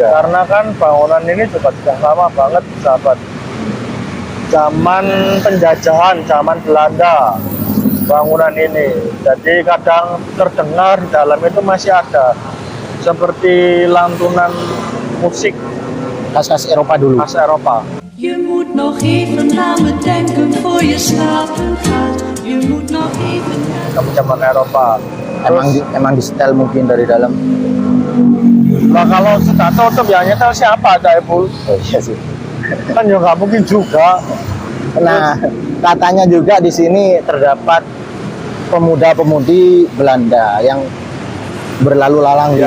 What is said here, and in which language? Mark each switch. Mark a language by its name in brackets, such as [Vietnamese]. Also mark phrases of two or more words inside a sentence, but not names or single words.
[Indonesian] Karena kan bangunan ini juga sudah lama banget sahabat. Zaman penjajahan, zaman Belanda bangunan ini. Jadi kadang terdengar di dalam itu masih ada seperti lantunan musik Khas-khas Eropa dulu. khas Eropa. [Dutch] Je moet nog even na me denken voor je slapen gaat. Je moet nog even. [Indonesian] Zaman Eropa. Emang di setel mungkin dari dalam. Nah kalau sudah tutup ya nyetel siapa Caipul? Oh iya sih. Kan ya nggak mungkin juga. Nah, katanya juga di sini terdapat pemuda-pemudi Belanda yang berlalu lalang di